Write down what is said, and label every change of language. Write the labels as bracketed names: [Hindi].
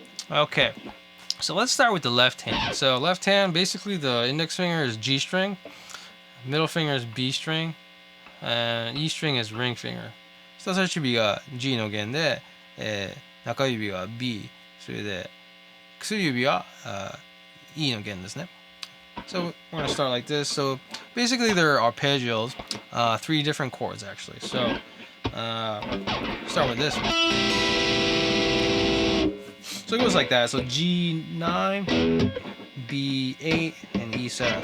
[English] Okay, so let's start with the left hand. So left hand, basically the index finger is G string, middle finger is B string, and E string is ring finger. [Japanese] 人差し指が G の弦で、中指が B、それで薬指は Eの弦ですね。 [English] So we're gonna start like this. So basically there are arpeggios, 3 different chords actually. So start with this one. So it goes like that. So G9, B8, and E7.